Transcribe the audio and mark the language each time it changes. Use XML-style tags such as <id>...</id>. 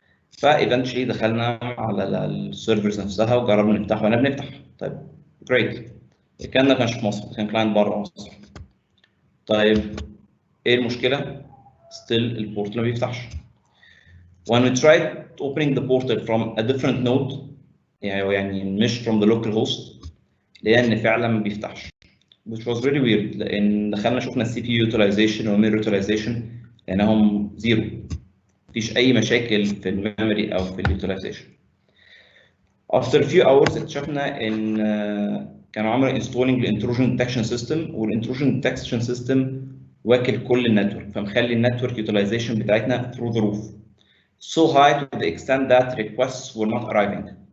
<ar>فايفنتشلي دخلنا على السيرفرز نفسها وجربنا نفتح وانا بنفتح. طيب جريت. الكلام ده ما كانش في مصر، كان كلاينت بره مصر. طيب ايه المشكله؟ ستيل البورتال ما بيفتحش.</ar> <en>When we tried opening the portal from a different node</en> <ar>يعني مش</ar> <en>from the local host</en> <ar>لقينا ان فعلا ما بيفتحش.</ar> <en>which was really weird</en> <ar>لان دخلنا شفنا السي بي يو utilization والميموري utilization لانهم زيرو. مفيش اي مشاكل في الميموري او في اليوتيلايزيشن.</ar> <en>After a few hours</en> <ar>اكتشفنا ان كانوا عملوا installing الانتروجن ديتكشن سيستم، والانتروجن ديتكشن سيستم واكل كل النتورك، فمخلي النتورك يوتيلايزيشن بتاعتنا</ar> <en>through the roof so high to the extent that requests were not arriving.</en>